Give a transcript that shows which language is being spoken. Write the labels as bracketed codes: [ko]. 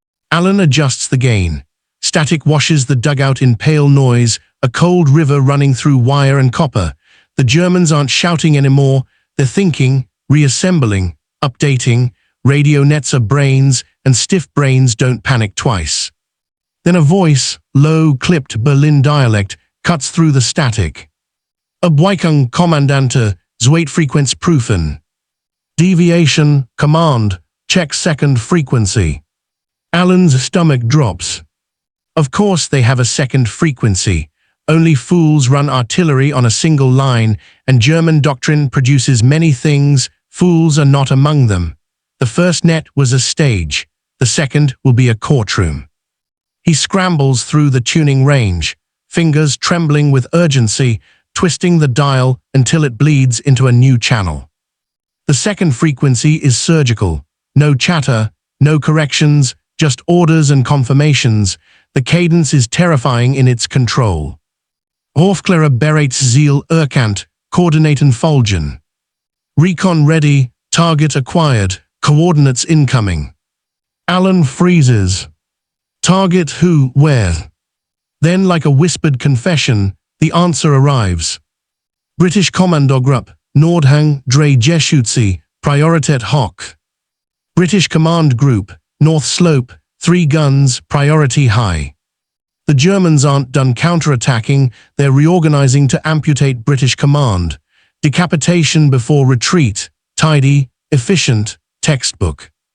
[en] Alan adjusts the gain. Static washes the dugout in pale noise, a cold river running through wire and copper. The Germans aren't shouting anymore, they're thinking, reassembling, updating. Radio nets are brains, and stiff brains don't panic twice. Then a voice, low, clipped Berlin dialect, cuts through the static. [de] Abweichung Kommandante, Zweitfrequenzprüfen. [en] Deviation, command, check second frequency. Alan's stomach drops. Of course they have a second frequency. Only fools run artillery on a single line, and German doctrine produces many things. Fools are not among them. The first net was a stage. The second will be a courtroom. He scrambles through the tuning range, fingers trembling with urgency, twisting the dial until it bleeds into a new channel. The second frequency is surgical. No chatter, no corrections, just orders and confirmations. The cadence is terrifying in its control. [de] Aufklärer bereits Ziel erkannt, Koordinaten folgen. [en] Recon ready, target acquired, coordinates incoming. Alan freezes. Target who, where? Then, like a whispered confession, the answer arrives. [de] British Kommandogruppe, Nordhang, Drei Geschütze, Priorität hoch. [en] British Command Group, North Slope, 3 guns, priority high. The Germans aren't done counterattacking, they're reorganizing to amputate British command. Decapitation before retreat, tidy, efficient, textbook.